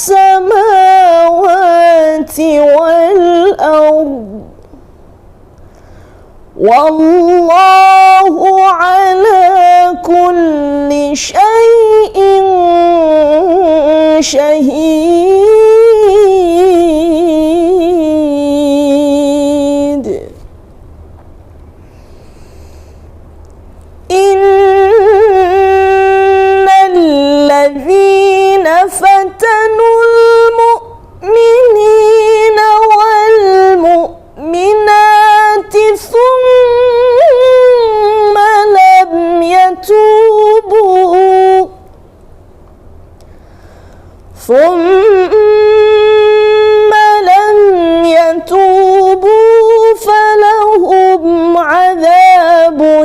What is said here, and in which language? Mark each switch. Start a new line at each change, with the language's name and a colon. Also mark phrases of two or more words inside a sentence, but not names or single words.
Arabic: السماوات والأرض والله على كل شيء شهيد. إن الذين فتنوا المؤمنين والمؤمنات ثم لم يتوبوا فلهم عذاب